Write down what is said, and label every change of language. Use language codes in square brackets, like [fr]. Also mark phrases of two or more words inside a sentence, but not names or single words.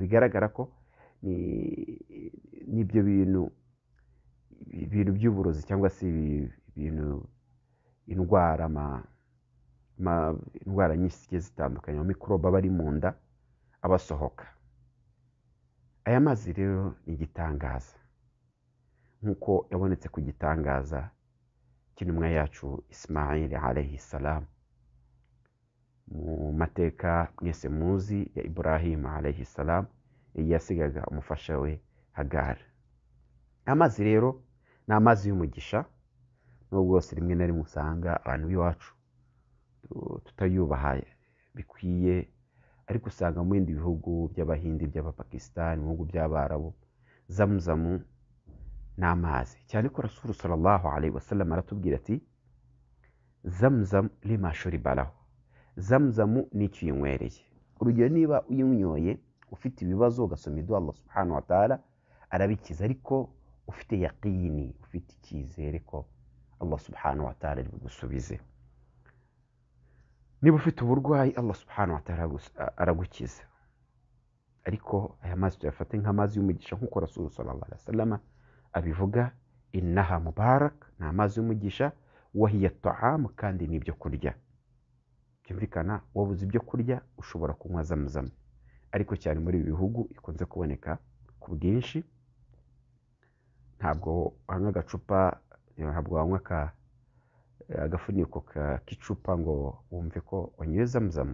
[rw] Bigaragara ko nibyo bintu by'uburozi cyangwa se ibintu, indwara indwara nyinshi zigiye zitandukanye, mikorobe bari mu nda abasohoka. Aya mazi rero ni igitangaza, nkuko yabonetse ku gitangaza cy'intumwa yacu Ismail [ar] عليه السلام [rw] mu mateka mwese muzi ya Ibrahim [ar] عليه السلام, [rw] yasigaga umufasha we Hagar. Amazi rero ni amazi y'umugisha, nubwo bwose rimwe na rimwe usanga abantu b'iwacu tutayubaha bikwiye, ariko usanga mu bindi bihugu by'Abahindi, by'Abapakistan, mu bihugu by'Abarabu, Zamzam ni amazi cyane. Ko Rasul [ar] صلى الله عليه وسلم [rw] aratubwira ati: [ar] زمزم لما شرب له, [rw] Zamzam ni icyo uyinywereye. Urugero, niba uyinyoye ufite ibibazo ugasoma idua, Allah [ar] سبحانه وتعالى [rw] arabikiza, ariko ufite yaqini, ufite icyizere ko Allah [ar] سبحانه وتعالى [rw] ari bugusubize. Niba ufite uburwayi, Allah [ar] سبحانه وتعالى [rw] aragukiza. Ariko aya mazi tuyafate nk'amazi y'umugisha, nk'uko Rasul [ar] صلى الله عليه وسلم [rw] abivuga: [ar] إنها مباركة, [rw] ni amazi y'umugisha, [ar] وهي طعام, [rw] kandi ni ibyo kurya. byumvikana wabuze ibyo kurya ushobora kunywa zamzam, ariko cyane muri ibi bihugu ikunze kuboneka ku bwinshi. Ntabwo wanywa agacupa, ntabwo wanywa agafuniko k'icupa ngo wumve ko wanyoye zamzam.